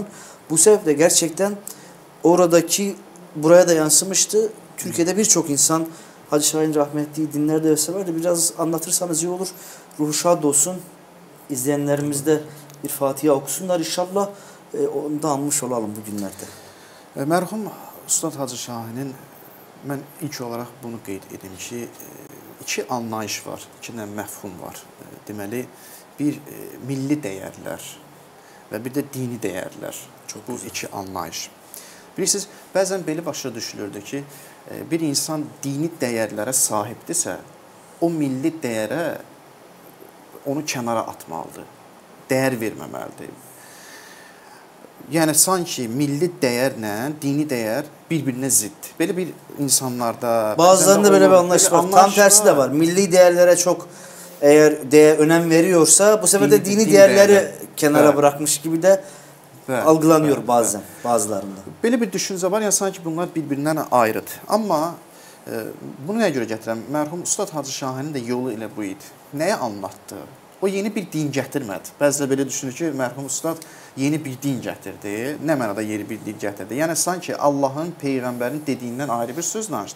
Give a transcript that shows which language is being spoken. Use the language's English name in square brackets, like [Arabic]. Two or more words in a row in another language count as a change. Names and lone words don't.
[Turkish] Bu sebeple gerçekten oradaki buraya da yansımıştı. Türkiye'de birçok insan Hacı Şahin rahmetliyi dinlerdi ve severdi. Biraz anlatırsanız iyi olur. Ruhu şad olsun. İzleyenlerimiz de bir Fatiha okusunlar inşallah. Onu da anmış olalım bu günlerde. [Azerbaijani] Mərhum Ustad Hacı Şahinin mən ilk olaraq bunu qeyd edim ki, iki anlayış var, iki dənə məfhum var. Deməli, bir milli dəyərlər və bir də dini dəyərlər. Bu iki anlayış. Bilirsiniz, bəzən belə başa düşülürdü ki, bir insan dini dəyərlərə sahibdirsə, o milli dəyərə onu kənara atmalıdır, dəyər verməməlidir. Yəni, sanki milli dəyərlə dini dəyər bir-birinə ziddir. Belə bir insanlarda... [Turkish] Bazılarında böyle bir anlayış var. Tam tersi de var. Milli değerlere çok eğer önem veriyorsa bu sefer de dini değerleri kenara bırakmış gibi de algılanıyor bazen bazılarında. [Azerbaijani] Belə bir düşüncə var, yəni sanki bunlar bir-birindən ayrıdır. Amma bunu nəyə görə gətirəm? Mərhum Ustad Hacı Şahinin də yolu elə bu idi. Nəyə anlatdı? O yeni bir din gətirmədi. Bəzilə belə düşünür ki, mərhum Ustad yeni bir din gətirdi. Nə mənada yeni bir din gətirdi? Yəni sanki Allahın, Peyğəmbərin dediyindən ayrı bir söz danışdı.